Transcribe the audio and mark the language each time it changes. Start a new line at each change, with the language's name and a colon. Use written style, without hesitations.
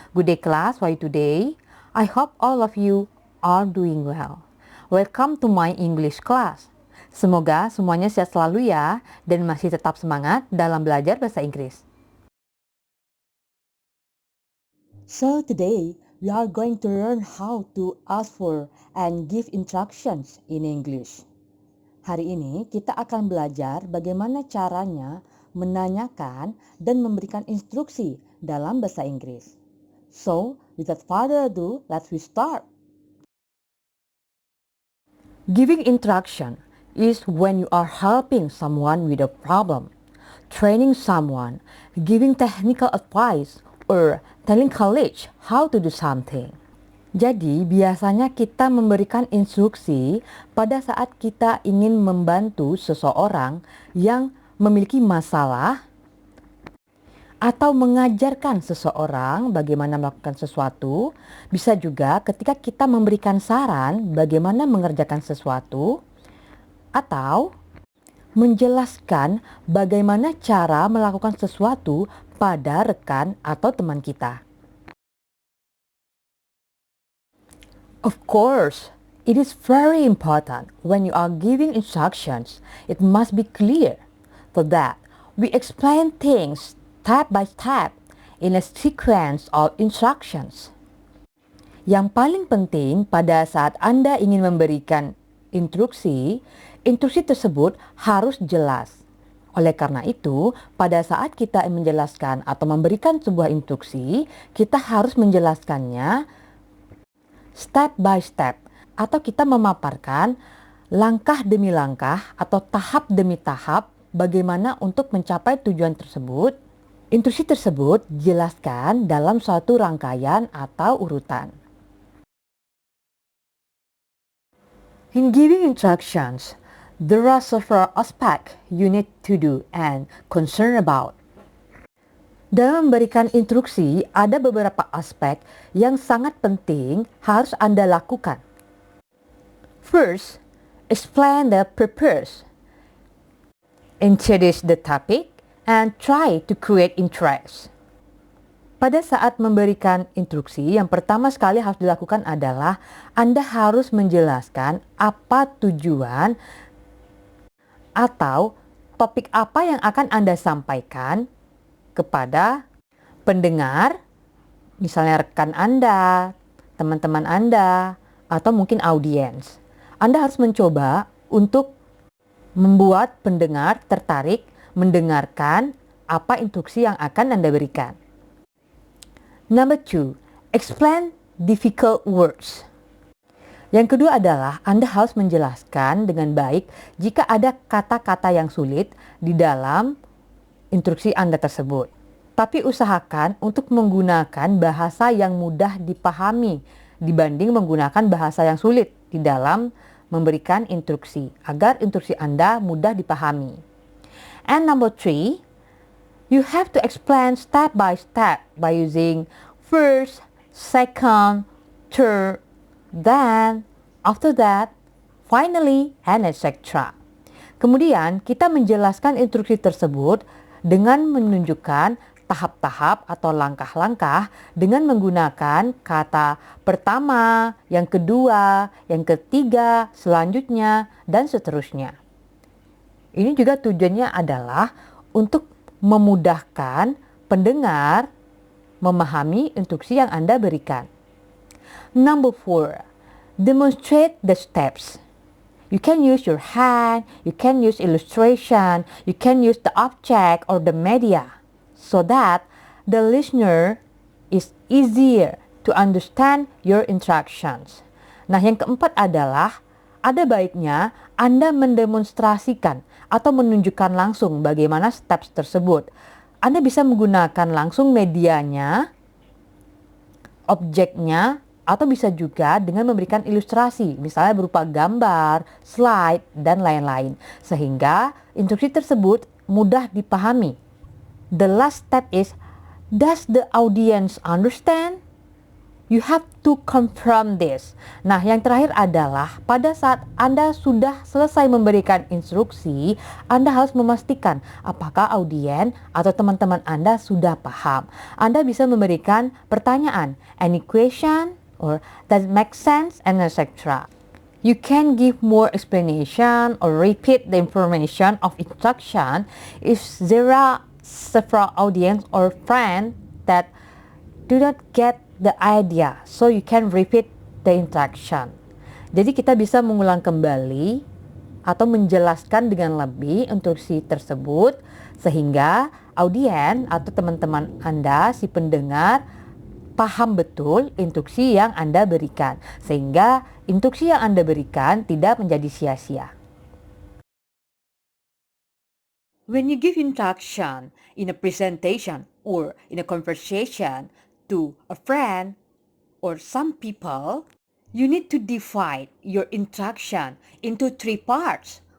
English: Good day class, how are you today? I hope all of you are doing well. Welcome to my English class.
Indonesian: Semoga semuanya sehat selalu ya dan masih tetap semangat dalam belajar bahasa Inggris.
English: So today we are going to learn how to ask for and give instructions in English.
Indonesian: Hari ini kita akan belajar bagaimana caranya menanyakan dan memberikan instruksi dalam bahasa Inggris.
English: So, without further ado, let's start. Giving instruction is when you are helping someone with a problem, training someone, giving technical advice, or telling college how to do something.
Indonesian: Jadi, biasanya kita memberikan instruksi pada saat kita ingin membantu seseorang yang memiliki masalah atau mengajarkan seseorang bagaimana melakukan sesuatu. Bisa juga ketika kita memberikan saran bagaimana mengerjakan sesuatu atau menjelaskan bagaimana cara melakukan sesuatu pada rekan atau teman kita.
English: Of course, it is very important when you are giving instructions, it must be clear so that we explain things step by step in a sequence of instructions.
Indonesian: Yang paling penting pada saat Anda ingin memberikan instruksi, instruksi tersebut harus jelas. Oleh karena itu, pada saat kita menjelaskan atau memberikan sebuah instruksi, kita harus menjelaskannya
English: step by step,
Indonesian: atau kita memaparkan langkah demi langkah atau tahap demi tahap bagaimana untuk mencapai tujuan tersebut. Instruksi tersebut dijelaskan dalam suatu rangkaian atau urutan.
English: In giving instructions, there are several aspects you need to do and concern about.
Indonesian: Dalam memberikan instruksi, ada beberapa aspek yang sangat penting harus Anda lakukan.
English: First, explain the purpose. Introduce the topic and try to create interest.
Indonesian: Pada saat memberikan instruksi, yang pertama sekali harus dilakukan adalah Anda harus menjelaskan apa tujuan atau topik apa yang akan Anda sampaikan kepada pendengar, misalnya rekan Anda, teman-teman Anda, atau mungkin audiens. Anda harus mencoba untuk membuat pendengar tertarik mendengarkan apa instruksi yang akan Anda berikan.
English: Number 2, explain difficult words.
Indonesian: Yang kedua adalah Anda harus menjelaskan dengan baik jika ada kata-kata yang sulit di dalam instruksi Anda tersebut. Tapi usahakan untuk menggunakan bahasa yang mudah dipahami dibanding menggunakan bahasa yang sulit di dalam memberikan instruksi agar instruksi Anda mudah dipahami.
English: And number 3, you have to explain step by step by using first, second, third, then, after that, finally, and etc.
Indonesian: Kemudian kita menjelaskan instruksi tersebut dengan menunjukkan tahap-tahap atau langkah-langkah dengan menggunakan kata pertama, yang kedua, yang ketiga, selanjutnya, dan seterusnya. Ini juga tujuannya adalah untuk memudahkan pendengar memahami instruksi yang Anda berikan.
English: Number 4, demonstrate the steps. You can use your hand, you can use illustration, you can use the object or the media so that the listener is easier to understand your instructions.
Indonesian: Nah, yang keempat adalah ada baiknya Anda mendemonstrasikan atau menunjukkan langsung bagaimana steps tersebut. Anda bisa menggunakan langsung medianya, objeknya, atau bisa juga dengan memberikan ilustrasi, misalnya berupa gambar, slide, dan lain-lain. Sehingga instruksi tersebut mudah dipahami.
English: The last step is, does the audience understand? You have to confirm this.
Indonesian: Nah, yang terakhir adalah pada saat Anda sudah selesai memberikan instruksi, Anda harus memastikan apakah audien atau teman-teman Anda sudah paham. Anda bisa memberikan pertanyaan,
English: any question, or does it make sense, and etc. You can give more explanation or repeat the information of instruction if there are several audience or friends that do not get the idea, so you can repeat the instruction.
Indonesian: Jadi kita bisa mengulang kembali atau menjelaskan dengan lebih instruksi tersebut sehingga audien atau teman-teman Anda, si pendengar, paham betul instruksi yang Anda berikan, sehingga instruksi yang Anda berikan tidak menjadi sia-sia.
English: When you give instruction in a presentation or in a conversation to a friend or some people, you need to divide your instruction into 3 parts.